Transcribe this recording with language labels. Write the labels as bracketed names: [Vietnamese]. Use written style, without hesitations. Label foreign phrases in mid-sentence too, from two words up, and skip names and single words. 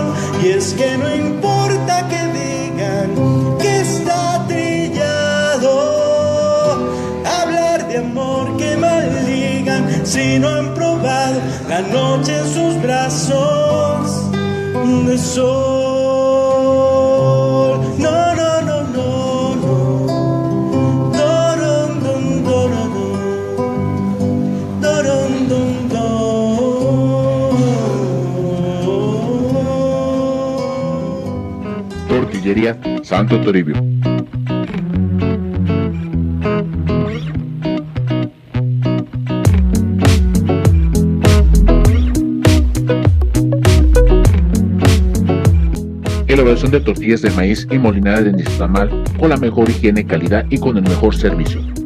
[Spanish] Y es que no importa que digan que está trillado, hablar de amor que maldigan, si no han probado la noche en sus brazos de sol. No, no, no, no, no. Doron, don, doron, doron, don, don. Tortillería Santo Toribio. Elaboración de tortillas de maíz y molinada de nixtamal con la mejor higiene, calidad y con el mejor servicio.